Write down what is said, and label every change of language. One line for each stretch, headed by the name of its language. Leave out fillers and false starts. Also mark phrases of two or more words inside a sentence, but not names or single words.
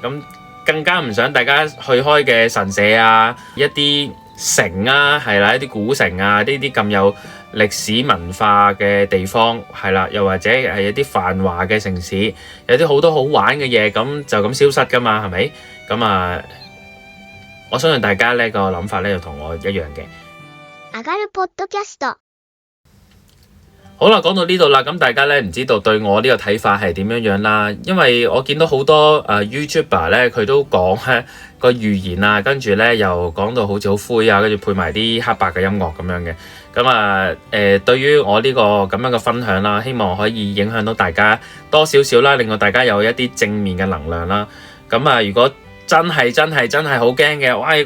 Cantonese: 咁更加唔想大家去開嘅神社啊，一啲城啊，係啦，一啲古城啊，呢啲咁有歷史文化嘅地方，係啦，又或者係一啲繁華嘅城市，有啲好多好玩嘅嘢，咁就咁消失㗎嘛，係咪？咁啊，我相信大家呢個諗法呢，就同我一樣嘅。
Japanese: 上がるポッドキャスト。
Cantonese: 好啦，講到呢度啦，咁大家咧唔知道對我呢個睇法係點樣樣啦，因為我見到好多YouTuber 咧，佢都講咧個預言啊，跟住咧又講到好似好灰啊，跟住配埋啲黑白嘅音樂咁樣嘅，咁啊對於我呢個咁樣嘅分享啦，希望可以影響到大家多少少啦，令到大家有一啲正面嘅能量啦，咁啊如果真係好驚嘅，喂！